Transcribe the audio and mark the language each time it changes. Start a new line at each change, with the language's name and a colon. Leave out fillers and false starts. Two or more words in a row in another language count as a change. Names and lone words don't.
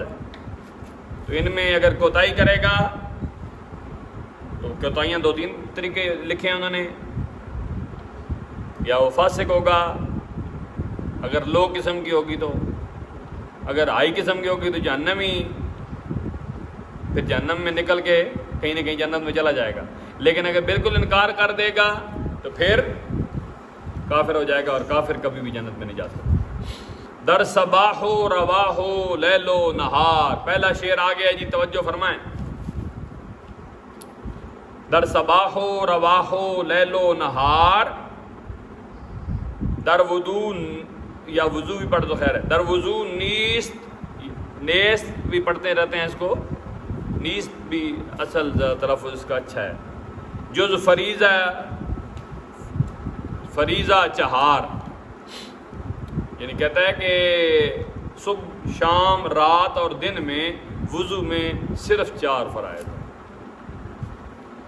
Urdu: تو ان میں اگر کوتاہی کرے گا تو کوتاہیاں دو تین طریقے لکھے ہیں انہوں نے، یا وہ فاسق ہوگا اگر لو قسم کی ہوگی، تو اگر ہائی قسم کی ہوگی تو جہنمی، پھر جہنم میں نکل کے کہیں نہ کہیں جنت میں چلا جائے گا۔ لیکن اگر بالکل انکار کر دے گا تو پھر کافر ہو جائے گا، اور کافر کبھی بھی جنت میں نہیں جا سکتا۔
Persian: در صباح و رواح و لیل و نہار،
Urdu: پہلا شعر آ گیا جی، توجہ فرمائیں۔
Persian: در صباح و رواح و لیل و نہار، در وضو
Urdu: یا وضو بھی پڑھ تو خیر ہے،
Persian: در وضو نیست
Urdu: بھی پڑھتے رہتے ہیں اس کو، نیست بھی اصل تلفظ اس کا اچھا ہے۔
Persian: جز فریضہ چہار،
Urdu: یعنی کہتا ہے کہ صبح، شام، رات اور دن میں وضو میں صرف 4 فرائض ہیں۔